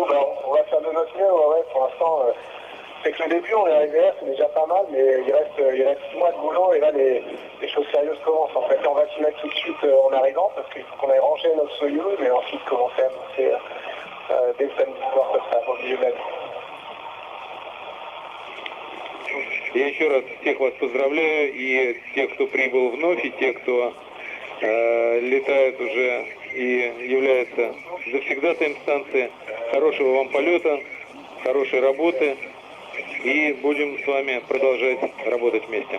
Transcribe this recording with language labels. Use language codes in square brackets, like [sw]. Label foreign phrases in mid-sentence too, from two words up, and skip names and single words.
[fr] On va faire de notre mieux, ouais, pour l'instant. C'est que le début, on est arrivé là, c'est déjà pas mal, mais il reste 6 mois de boulot, et là, les choses sérieuses commencent. En fait, on va s'y mettre tout de suite en arrivant, parce qu'il faut qu'on aille ranger notre Soyouz, mais ensuite commencer à bosser dès le samedi soir, comme ça, au milieu de la nuit. [ru] Я еще раз всех вас поздравляю, и тех, кто прибыл вновь, и тех, кто летает уже и является завсегдатаем станции. Хорошего вам полета, хорошей работы, и будем с вами продолжать работать вместе.